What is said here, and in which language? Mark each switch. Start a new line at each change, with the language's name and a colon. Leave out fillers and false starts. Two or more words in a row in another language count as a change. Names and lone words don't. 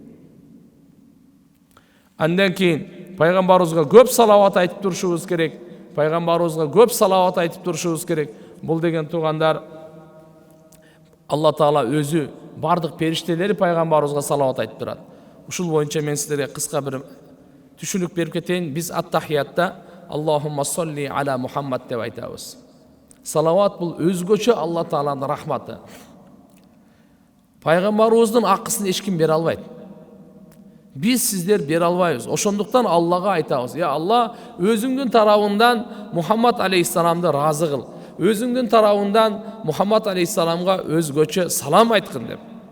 Kyrgyz: Андан кийин пайгамбарыбызга көп салават айтып турушубуз керек. Пайгамбарыбызга көп салават айтып турушубуз керек. Бул деген туугандар, Алла Таала өзү бардык периштелери пайгамбарыбызга салават айтып турат. Ушул боюнча мен силерге кыска бир түшүнүк берип кетейин. Биз ат-тахиятта
Arabic: اللهم صل على محمد
Kyrgyz: деп айтабыз. Салават бул өзгөчө Алла Тааланын рахматы. Пайгамбарыбыздын акысын эч ким бере албайт. Биз сиздер бере албайбыз. Ошондуктан Аллага айтабыз: "Я Алла, өзүңдүн тарабыңдан Мухаммад алейхиссаламды разы кыл. Өзүңдүн тарабыңдан Мухаммад алейхиссаламга өзгөчө салам айткын" деп.